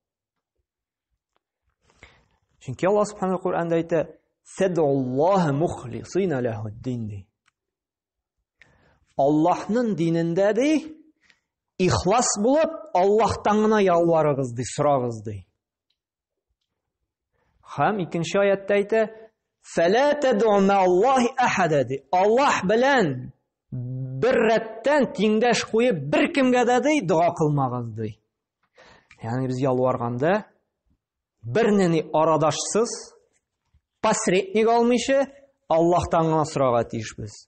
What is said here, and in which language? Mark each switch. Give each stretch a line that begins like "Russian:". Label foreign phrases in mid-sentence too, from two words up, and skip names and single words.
Tatar: Чөнки Аллаһ
Arabic: سبحانه و
Tatar: Кур'анда әйтә:
Arabic: "فادعوا الله مخلصين له الدين".
Tatar: Аллаһның динендә ди, ихлас булып, Аллаһтан гына ялварыгыз ди, сорагыз ди. Һәм икенче аятта әйтә:
Arabic: "فلا تدعوا مع الله أحدا", ди.
Tatar: Аллаһ белән bir рәттән тиңдәш куеп беркемгә дә ди дуа кылмагыз ди. Ягъни без ялварганда бернени арадашсыз, посредник алмыйча Аллаһтан гына сорарга тиешбез.